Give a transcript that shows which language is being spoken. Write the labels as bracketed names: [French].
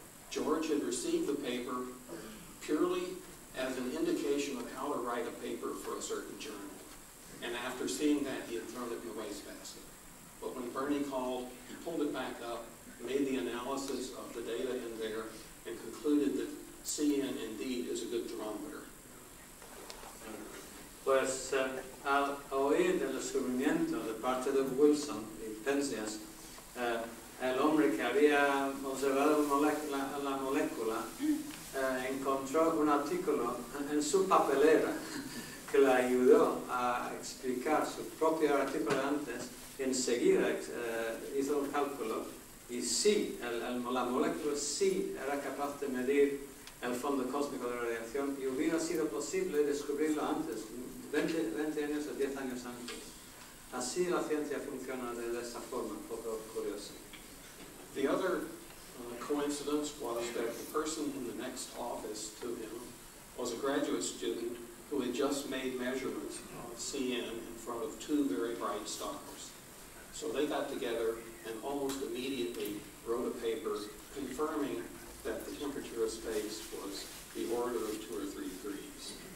[English] George had received the paper purely as an indication of how to write a paper for a certain journal. And after seeing that, he had thrown it in the wastebasket. But when Bernie called, he pulled it back up, made the analysis of the data in there, and concluded that CN indeed is a good thermometer. [Spanish] Pues al oír del descubrimiento de parte de Wilson y Penzias, el hombre que había observado la molécula encontró un artículo en su papelera que le ayudó a explicar su propio artículo antes. Enseguida hizo un cálculo y sí, la molécula sí era capaz de medir el fondo cósmico de radiación y hubiera sido posible descubrirlo antes, 20 años o 10 años antes. Así la ciencia funciona de esa forma, un poco curiosa. [English] The other coincidence was that the person in the next office to him was a graduate student who had just made measurements of CN in front of two very bright stars. So they got together and almost immediately wrote a paper confirming that the temperature of space was the order of 2 or 3 degrees.